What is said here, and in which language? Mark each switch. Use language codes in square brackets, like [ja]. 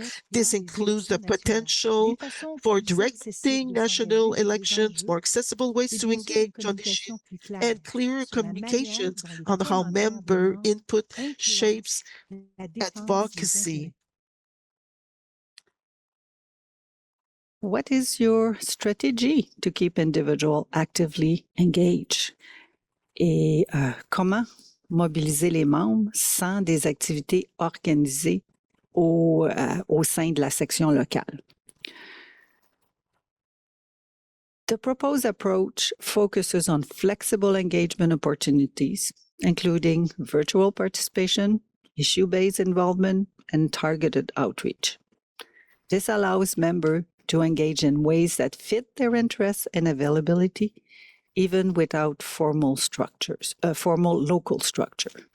[en] This includes the potential for directing national elections, more accessible ways to engage on issues, and clearer communications on how member input shapes advocacy. What is your strategy to keep individuals actively engaged? [fr] Et comment mobiliser les membres sans des activités organisées au sein de la section locale? [en] The proposed approach focuses on flexible engagement opportunities, including virtual participation, issue-based involvement, and targeted outreach. This allows members to engage in ways that fit their interests and availability, even without formal local structure.